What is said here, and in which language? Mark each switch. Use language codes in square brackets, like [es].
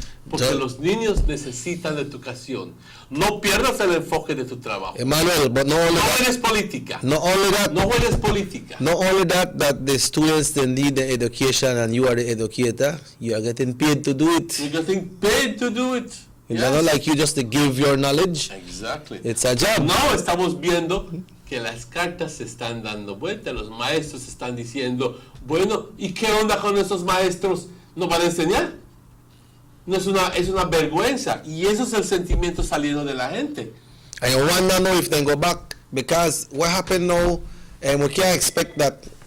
[es] Porque los niños necesitan educación. No pierdas el enfoque de tu trabajo. [en] Emmanuel, but no only that, [es] juegues política. [en] Not only that. [es] No juegues política. [en] Not only that the students they need the education and you are the educator. You are getting paid to do it. You're getting paid to do it. It's not like you just to give your knowledge. Exactly. It's a job. [es] No, estamos viendo que las cartas se están dando vuelta. Los maestros están diciendo, bueno, ¿y qué onda con esos maestros? ¿Nos van a enseñar? No es una vergüenza, y eso es el sentimiento saliendo de la gente. [en] And you wonder now if they go back, because what happened now, and we can't expect that.